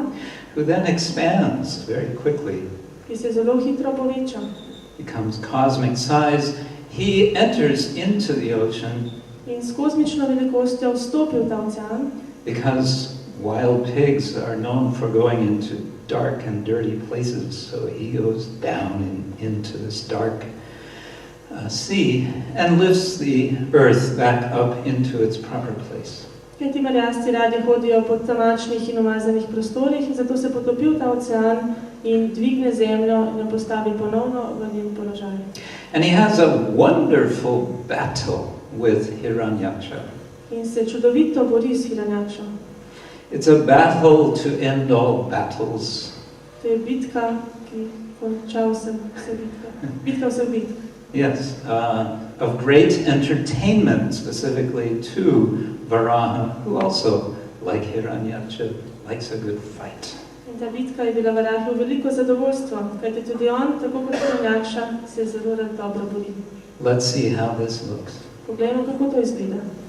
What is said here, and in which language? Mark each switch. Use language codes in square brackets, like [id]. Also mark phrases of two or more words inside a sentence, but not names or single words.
[en] who then expands very quickly, [sl] ki se zelo hitro poveča. [en] becomes cosmic size. He enters into the ocean [sl] In s kozmično velikostjo vstopi v ta ocean, [en] because wild pigs are known for going into dark and dirty places, so he goes down into this dark sea and lifts the earth back up into its proper place. [sl] ker ti merjasci radi hodijo po tamačnih in umazanih prostorih, zato se potopi v ta ocean in dvigne zemljo in jo postavi ponovno v njen položaj. [en] And he has a wonderful battle with Hiranyaksha. [sl] In se čudovito bori s Hiranjakšo. [en] It's a battle to end all battles. [sl] To je bitka, ki konča vse bitke. Bitka vseh bitk. [en] Yes, of great entertainment, specifically to Varaha, who also, like Hiranyaksha, likes a good fight. [sl] In ta bitka je bila Varahu veliko zadovoljstvo, kajti tudi on, tako kot Hiranjakša, se zelo rad dobro bori. [en] Let's see how this looks. [sl] Poglejmo, kako to izgleda.